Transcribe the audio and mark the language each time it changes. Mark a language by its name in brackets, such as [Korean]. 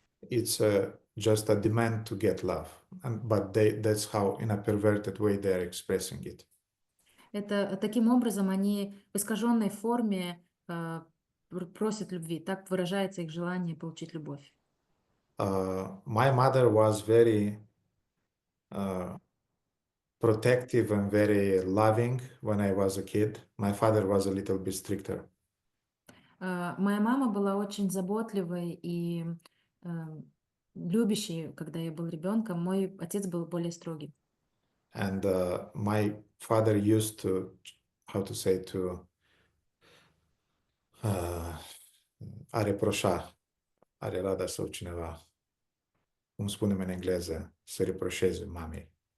[English] It's just a demand to get love, but that's how, in a perverted way, they are expressing it. [Russian] Это таким образом они в искаженной форме просят любви. Так выражается их желание получить любовь. [English] My mother was very protective and very loving when I was a kid. My father was a little bit stricter. [Russian] Моя мама была очень заботливой и любящей, когда я был ребенком. Мой отец был более строгий. [English] And my father used to, how to say, to [Romanian] a reproșa, are rada sau cineva, cum spunem în engleză, să reproșeze mamei.